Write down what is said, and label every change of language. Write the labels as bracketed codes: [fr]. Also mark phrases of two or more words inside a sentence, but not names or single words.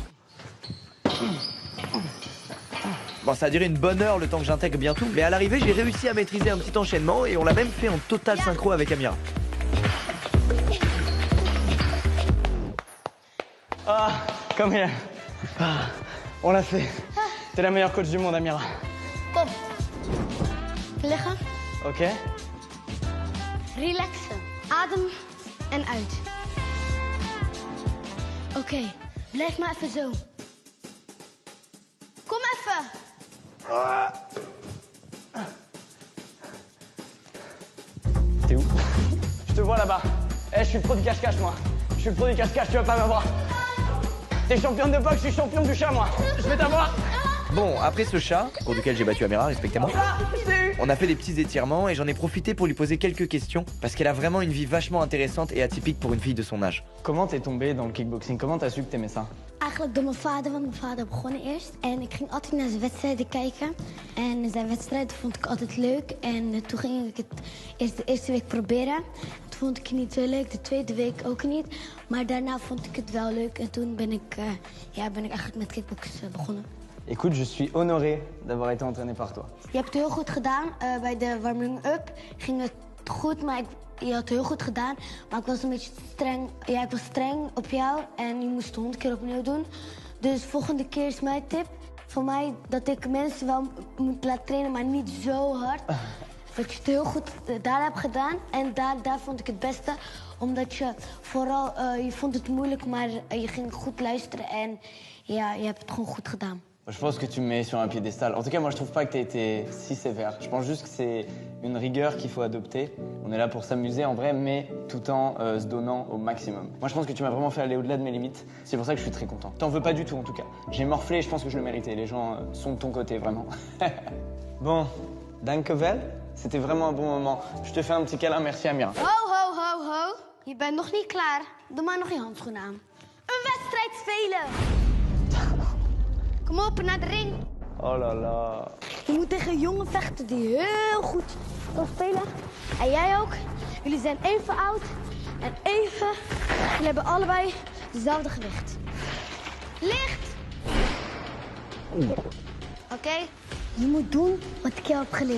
[fr] Bon, ça a duré une bonne heure le temps que j'intègre bien tout, mais à l'arrivée j'ai réussi à maîtriser un petit enchaînement et on l'a même fait en total synchro avec Amira. Ah, comme elle. Ah, on l'a fait. T'es la meilleure coach du monde, Amira. [nl] Kom. Liggen, Ok. relaxen. Adem en uit. Oké, blijf maar even zo. Kom even. [fr] T'es où? Je te vois là-bas. Eh, je suis le pro du cache-cache, moi. Je suis le pro du cache-cache, tu vas pas m'avoir. T'es championne de boxe, je suis champion du chat, moi. Je vais t'avoir. Bon, après ce chat, pour lequel j'ai battu Amira, respectez-moi, on a fait des petits étirements et j'en ai profité pour lui poser quelques questions parce qu'elle a vraiment une vie vachement intéressante et atypique pour une fille de son âge. Comment t'es tombée dans le kickboxing? Comment t'as su que t'aimais ça? [nl] Eigenlijk door mijn vader, want mijn vader begon eerst. En ik ging altijd naar zijn wedstrijden kijken. En zijn wedstrijden vond ik altijd leuk. En toen ging ik het de eerste week proberen. Toen vond ik het niet zo leuk, de tweede week ook niet. Maar daarna vond ik het wel leuk. En toen ben ik eigenlijk met kickboksen begonnen. [fr] Écoute, je suis honoré d'avoir été entraîné par toi. [nl] Je hebt het heel goed gedaan. Bij de warming-up ging het goed, maar je had het heel goed gedaan. Maar ik was een beetje streng. Ja, ik was streng op jou en je moest het 100 keer opnieuw doen. Dus volgende keer is mijn tip voor mij dat ik mensen wel moet laten trainen, maar niet zo hard. Dat je het heel goed daar hebt gedaan en daar vond ik het beste. Omdat je vooral, je vond het moeilijk, maar je ging goed luisteren en ja, je hebt het gewoon goed gedaan. [fr] Je pense que tu me mets sur un piédestal. En tout cas, moi, je trouve pas que t'as été si sévère. Je pense juste que c'est une rigueur qu'il faut adopter. On est là pour s'amuser en vrai, mais tout en se donnant au maximum. Moi, je pense que tu m'as vraiment fait aller au-delà de mes limites. C'est pour ça que je suis très content. T'en veux pas du tout, en tout cas. J'ai morflé et je pense que je le méritais. Les gens sont de ton côté, vraiment. Bon, dankjewel. C'était vraiment un bon moment. Je te fais un petit câlin. Merci, Amira. [nl] Ho, ho, ho, ho. Je bent nog niet klaar. Doe maar nog je handschoenen aan. Een wedstrijd spelen. Kom op, naar de ring. [fr] Oh là là. [nl] Je moet tegen een jongen vechten die heel goed kan spelen. En jij ook. Jullie zijn even oud en even... Jullie hebben allebei dezelfde gewicht. Licht! Oké? Je moet doen wat ik jou heb geleerd.